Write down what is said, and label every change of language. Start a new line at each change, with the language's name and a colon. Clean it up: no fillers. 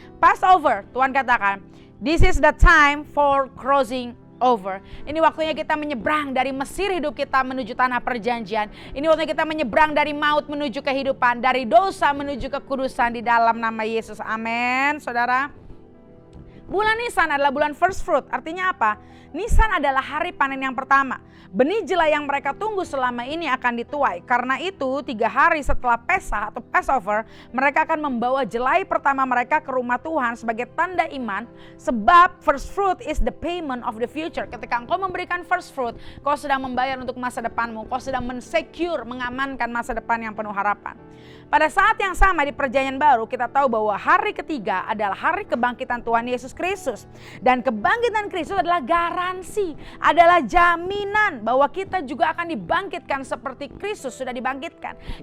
English: Passover,
Indonesian: Tuhan katakan,
English: this is the time for crossing over.
Indonesian: Ini waktunya kita menyeberang dari Mesir hidup kita menuju tanah perjanjian. Ini waktunya kita menyeberang dari maut menuju kehidupan, dari dosa menuju kekudusan di dalam nama Yesus. Amin, saudara. Bulan Nisan adalah bulan first fruit. Artinya apa? Nisan adalah hari panen yang pertama. Benih jelai yang mereka tunggu selama ini akan dituai. Karena itu 3 hari setelah Pesah atau Passover, mereka akan membawa jelai pertama mereka ke rumah Tuhan sebagai tanda iman. Sebab
English: first fruit is the payment of the future.
Indonesian: Ketika engkau memberikan first fruit, kau sedang membayar untuk masa depanmu. Kau sedang mensecure, mengamankan masa depan yang penuh harapan. Pada saat yang sama di perjanjian baru, kita tahu bahwa hari ketiga adalah hari kebangkitan Tuhan Yesus Kristus. Dan kebangkitan Kristus adalah garansi, adalah jaminan bahwa kita juga akan dibangkitkan seperti Kristus sudah dibangkitkan.